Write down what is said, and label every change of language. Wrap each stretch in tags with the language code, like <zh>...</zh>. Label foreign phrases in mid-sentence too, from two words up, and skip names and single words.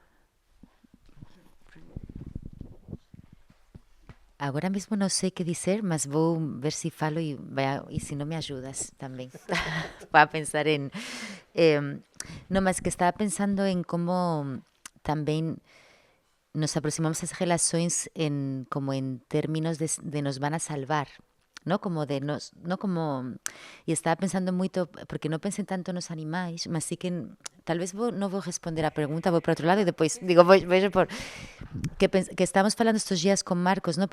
<pt>Agora mesmo não sei o que dizer, mas vou ver se falo e se não me ajudas também para pensar em... não, mas que estava pensando em como também nos aproximamos às relações como em términos</pt> <es>de nos van a salvar, ¿no? Como de nos, no como...</es> <gl>E estaba pensando moito, porque non pensei tanto nos animais, mas sí que tal vez non vou responder a pregunta, vou para outro lado e depois digo, vejo por... Que estamos falando estes días con Marcos, ¿no?</gl>